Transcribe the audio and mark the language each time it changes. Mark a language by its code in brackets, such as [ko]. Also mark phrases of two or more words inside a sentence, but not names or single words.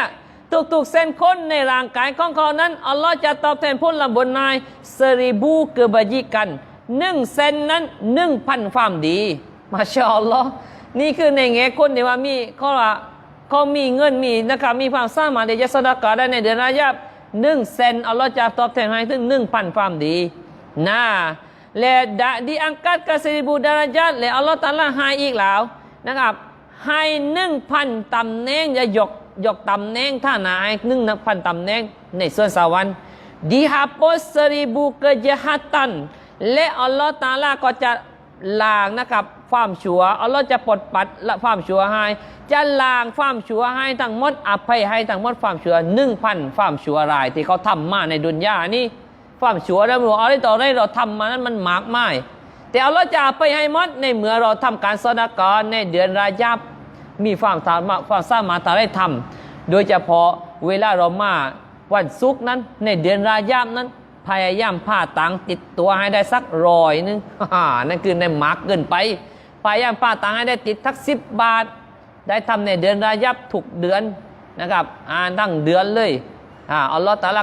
[th] ทุกๆเส้นขนในร่างกายของเขานั้นอัลลอฮ์จะตอบแทนผลบุญนาย1000 kebajikan 1 เซนนั้น 1,000 ความดีมาชาอัลลอฮ์นี่คือในแง่คนที่ว่ามีเขามีเงินมีนะครับมีความสามารถที่จะซอดากะห์ได้ในเดือนรายญับ 1 เซนอัลลอฮ์จะตอบแทนให้ถึง 1,000 ความดีนะและ [ms] diangkat ke 1000 darajat [th] และอัลลอฮ์ตะอาลาให้อีกแล้วนะครับให้ 1,000 ตำแหน่งจะยกตำแหน่งท่านาให้ 1,000 ตำแหน่งในส่วนสวรรค์ [ms] dihapus 1000 kejahatan [th] และอัลลอฮ์ตะอาลาก็จะล้างนะครับความชั่วอัลลอฮ์จะปลดปัดละความชั่ว ให้จะล้างความชั่วให้ทั้งหมดอภัยให้ทั้งหมดความชั่ว 1,000 ความชั่วรายที่เขาทำมาในดุนยานี่ความชั่ว แล้วอะไรต่ออะไรเราทำมานั้นมันมากมายแต่อัลลอฮ์จะอภัยให้หมดในเมื่อเราทำการซอดากะห์ในเดือนรายญับมีความสามารถได้ทำโดยเฉพาะเวลาเรามาวันศุกร์นั้นในเดือนรายญับนั้นพยายามพาตังติดตัวให้ได้สัก100 นึงนั่นคือในมากเกินไปพยายามพาตังให้ได้ติดทัก10 บาทได้ทำในเดือนรายญับทุกเดือนนะครับทั้งเดือนเลยอัลลอฮฺตะอาลา